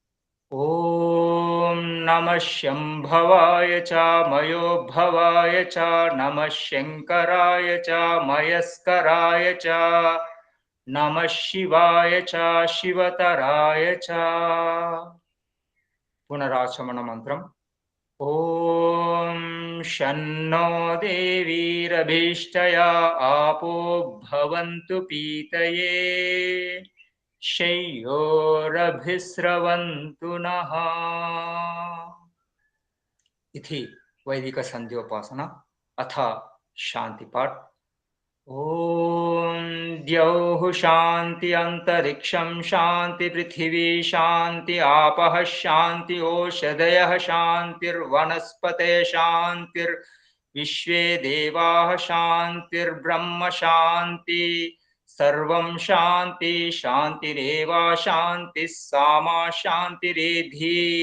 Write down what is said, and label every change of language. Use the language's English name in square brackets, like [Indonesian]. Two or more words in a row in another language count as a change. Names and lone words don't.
[Sanskrit] ఓం నమః శంభవాయ చ మయోభవాయ చ నమః శంకరాయ చ మయస్కరాయ చ నమః శివాయ చ శివతరాయ చ. [Telugu] పునరాచమన మంత్రం. [Sanskrit] ఓం శన్నో దేవీరభీష్టయా ఆపో భవంతు పీతయే शय्योरभिस्रवन्तु नः. इति वैदिक संध्योपासना अथ शांति पाठ. ఓం ద్యౌః శాంతి అంతరిక్షం శాంతి పృథివీ శాంతి ఆపః శాంతి ఓషధయః శాంతిర్వనస్పతే శాంతిర్ విశ్వే దేవాః శాంతిర్బ్రహ్మ శాంతి సర్వం శాంతి శాంతిరేవ శాంతి సామా శాంతిరేధి.